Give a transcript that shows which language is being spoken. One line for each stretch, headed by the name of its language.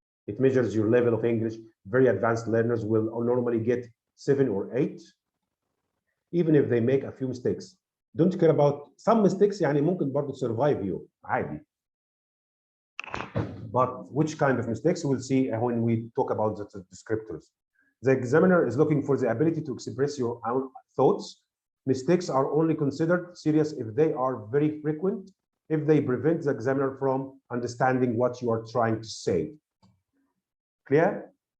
English: It measures your level of English. Very advanced learners will normally get 7 or 8, even if they make a few mistakes. Don't care about some mistakes.
Arabic: يعني ممكن برضه
English: survive you
Arabic: عادي.
English: But which kind of mistakes we'll see when we talk about the descriptors. The examiner is looking for the ability to express your own thoughts. Mistakes are only considered serious if they are very frequent, if they prevent the examiner from understanding what you are trying to say. Clear?